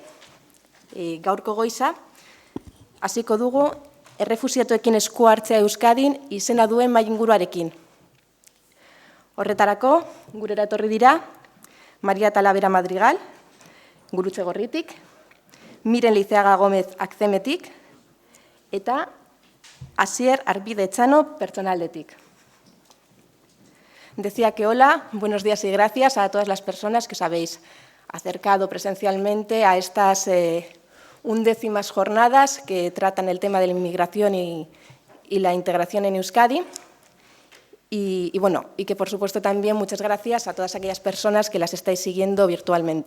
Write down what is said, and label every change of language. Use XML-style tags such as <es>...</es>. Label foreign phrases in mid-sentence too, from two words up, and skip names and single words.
<eu>Gaurko goiza, hasiko dugu errefuxiatuekin esku hartzea Euskadin izena duen mahai inguruarekin. Horretarako, gurera etorri dira, Maria Talavera Madrigal, Gurutze Gorritik, Miren Liceaga Gómez Akzemetik, eta Asier Arpide Etxano Pertsonaldetik.</eu> <es>Decía que hola, buenos días y gracias a todas las personas que os habéis acercado presencialmente a estas 11ª jornadas que tratan el tema de la inmigración y la integración en Euskadi. Y que, por supuesto, también muchas gracias a todas aquellas personas que las estáis siguiendo virtualmente.</es>